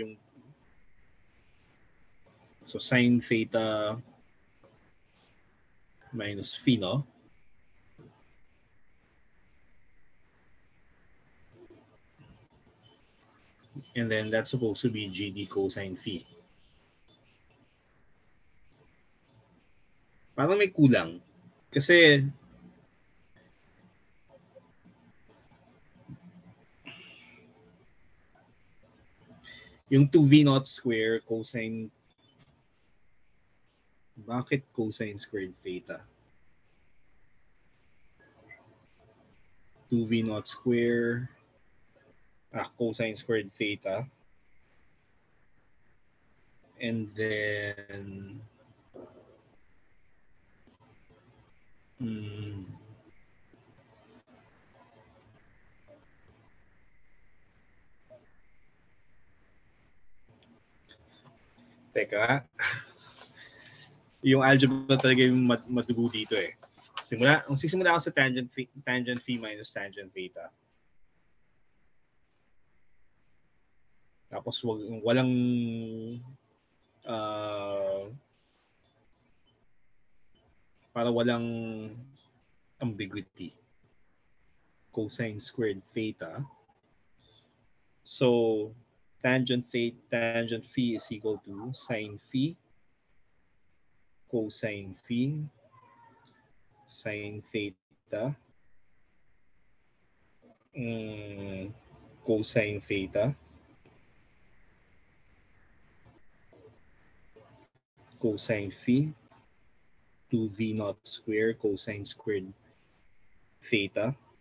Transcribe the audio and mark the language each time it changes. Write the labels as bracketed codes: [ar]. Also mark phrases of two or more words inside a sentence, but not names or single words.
[en] So sine theta minus phi, no? And then that's supposed to be GD cosine phi. [tl] Parang may kulang. Kasi yung [en] 2v naught square cosine, [tl] bakit [en] cosine squared theta? 2v naught square cosine squared theta, and then [tl] teka, yung algebra talaga yung madugo dito eh. Sisimula ako sa [en] tangent phi minus tangent theta. [tl] Tapos walang para walang ambiguity. [en] Cosine squared theta. So tangent phi is equal to sine phi cosine phi sine theta cosine theta cosine phi 2v naught square cosine squared theta.